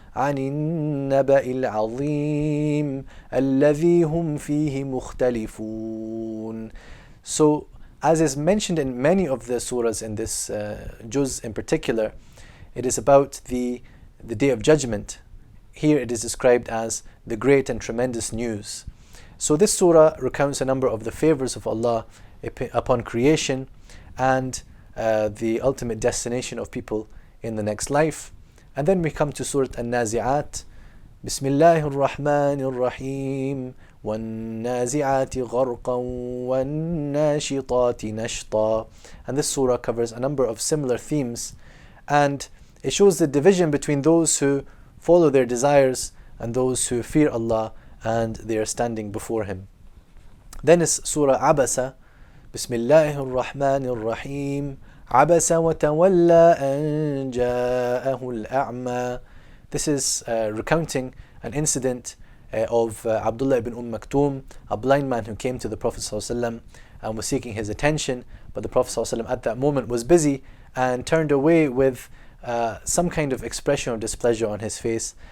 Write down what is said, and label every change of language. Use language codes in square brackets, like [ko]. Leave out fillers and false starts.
[ar] عن النبأ العظيم الذي هم فيه مختلفون. [en] So, as is mentioned in many of the surahs in this juz in particular, it is about the Day of Judgment. Here it is described as the great and tremendous news. So this surah recounts a number of the favors of Allah upon creation and the ultimate destination of people in the next life. And then we come to Surah An-Nazi'at. Bismillahir Rahmanir Rahim. [ar] وَالنَّازِعَاتِ غَرْقًا وَالنَّاشِطَاتِ نَشْطًا. [en] And this surah covers a number of similar themes, and it shows the division between those who follow their desires and those who fear Allah and they are standing before Him. Then is Surah Abasa. Bismillahir Rahmanir Rahim. [ar] عبس وتولى أن جاءه الأعمى. [en] This is recounting an incident of Abdullah ibn Maktoum, a blind man who came to the Prophet ﷺ and was seeking his attention, but the Prophet ﷺ at that moment was busy and turned away with some kind of expression of displeasure on his face.